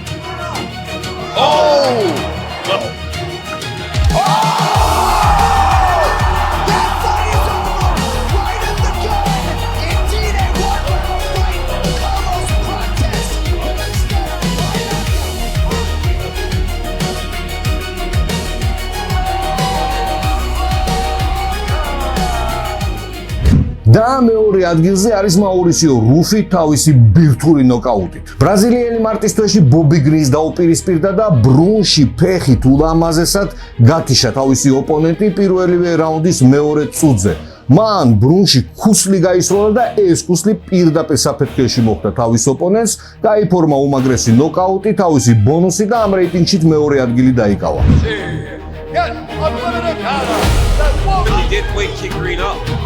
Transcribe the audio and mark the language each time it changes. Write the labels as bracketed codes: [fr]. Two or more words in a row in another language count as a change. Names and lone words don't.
[en] Oh! That fight is over! Right at the gun! Indeed a one-round fight! Carlos Prates with a step [ka] და მეორე ადგილზე არის მაურისიო რუფი თავისი ბირთვული ნოკაუტით. ბრაზილიელი მარტის თვეში ბობი გრინს დაუპირისპირდა და ბრუნში ფეხით ულამაზესად გათიშა თავისი ოპონენტი პირველივე რაუნდის მეორე წუთზე. მან ბრუნში ქუსლი გაისროლა და ეს ქუსლი პირდაპირ საფეთქეში მოხვდა თავის ოპონენტს, გაიფორმა უმაგრესი ნოკაუტი, თავისი ბონუსი და ამ რეიტინგში მეორე ადგილი დაიკავა. [en] He did wait kick Green up.